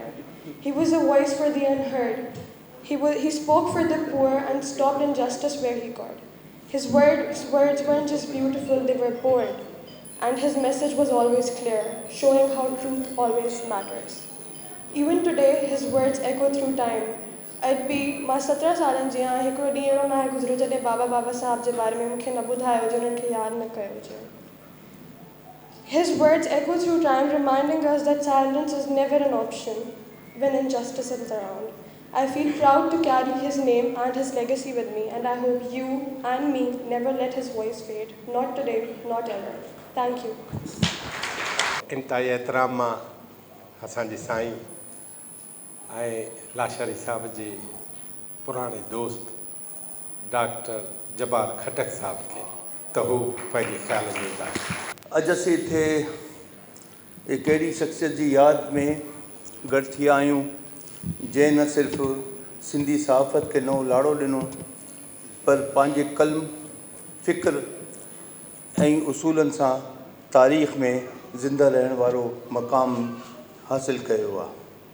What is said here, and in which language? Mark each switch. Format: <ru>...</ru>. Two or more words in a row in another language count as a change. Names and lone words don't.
<en>He was a voice for the unheard. He spoke for the poor and stopped injustice where he could. His words weren't just beautiful, they were bold. And his message was always clear, showing how truth always matters. Even today, his words echo through time. I'd be</en> <sd>मां 17 सालनि जी आहियां, हिकिड़ो ॾींहुं अहिड़ो न आहे गुज़रियो जॾहिं बाबा साहब जे बारे में मूंखे न ॿुधायो हुजे, उन्हनि खे यादि न कयो हुजे.</sd> <en>His words echo through time, reminding us that silence is never an option when injustice is around. I feel proud to carry his name and his legacy with me, and I hope you and me never let his voice fade. Not today, not ever. Thank you.</en> <sd>इंतहाई एतिराम मां असांजे साईं ऐं लाशारी साहब जे पुराणे दोस्त डॉक्टर जबार खटक साहब खे त हू पंहिंजे ख़्याल ॾींदा. अॼु असीं हिते हिकु अहिड़ी शख़्सियत जी यादि में गॾु थी आहियूं जंहिं न सिर्फ़ु सिंधी सहाफ़त खे नओं लाड़ो ॾिनो पर पंहिंजे कलम फ़िक्र ऐं उसूलनि सां तारीख़ में ज़िंदा रहण वारो मक़ाम हासिलु कयो आहे.</sd>